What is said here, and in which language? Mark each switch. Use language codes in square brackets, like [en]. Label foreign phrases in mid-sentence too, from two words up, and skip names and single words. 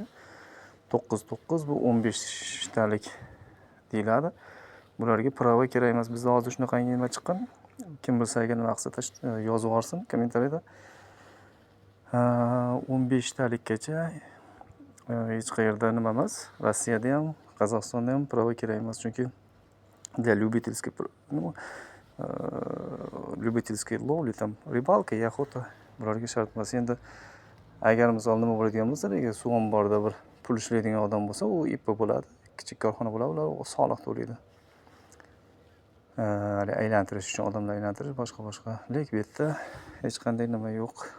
[uz] 99 bu 15 talik deyiladi. Bularga prava kerak emas. Bizda hozir shunaqangi nima chiqqan. Kim bilsa agar nima qilsa yozib yuborsin kommentariyada. 15 talikgacha hech qayerda nima emas. Rossiyada ham, Qozog'istonda ham prava kerak emas, chunki [ru] для любительской любительской ловли, там рыбалка и охота [uz] bularga shart emas. Endi agar misol nima bo'ladigan bo'lsa, suv omborida bir pul ishlaydigan odam bo'lsa, u IPA bo'ladi, kichik korxona bo'ladi, ular soliq to'laydi. Aylantirish uchun odamlar aylantirish boshqa. Lekin bu yerda hech qanday nima yo'q.